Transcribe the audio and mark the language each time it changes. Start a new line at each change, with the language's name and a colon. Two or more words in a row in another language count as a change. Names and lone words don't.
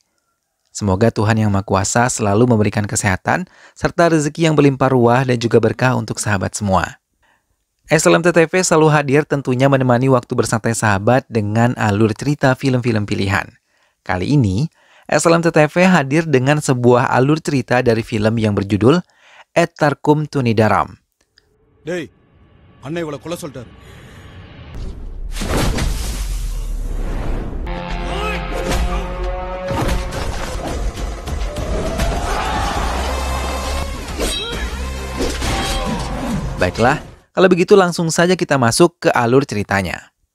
Indonesian: Semoga Tuhan Yang Maha Kuasa selalu memberikan kesehatan, serta rezeki yang berlimpah ruah dan juga berkah untuk sahabat semua. SLMT TV selalu hadir tentunya menemani waktu bersantai sahabat dengan alur cerita film-film pilihan. Kali ini, SLMT TV hadir dengan sebuah alur cerita dari film yang berjudul Et Tarkum Thunidaram.
Tamil: Dey, அண்ணா இவளை கொலை சொல்லிட்டாரு.
Indonesian: Baiklah, kalau begitu langsung saja kita masuk ke alur ceritanya.